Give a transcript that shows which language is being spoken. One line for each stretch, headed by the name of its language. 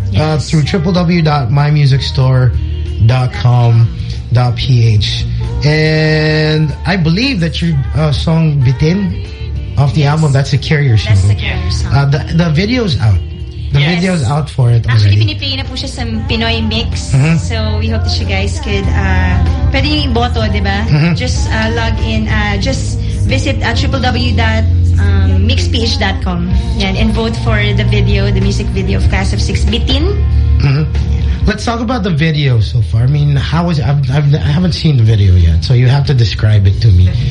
English: Yes. Through www.mymusicstore.com.ph. And I believe that your song, Bitin, off the album, that's a Carrier song. That's a Carrier song. The video's out. The video's out for it already.
Filipino: Actually, pinipay na po siya sa Pinoy Mix. Mm-hmm.
English: So, we hope that you guys could...
Filipino: pwede yung boto, di ba? Mm-hmm.
English: Just log in. Just visit www.mixph.com and vote for the video, the music video of Class of Six, Bitin. Mm-hmm. Let's talk about the video so far. I mean, how was it? I haven't seen the video yet, so you have to describe it to me.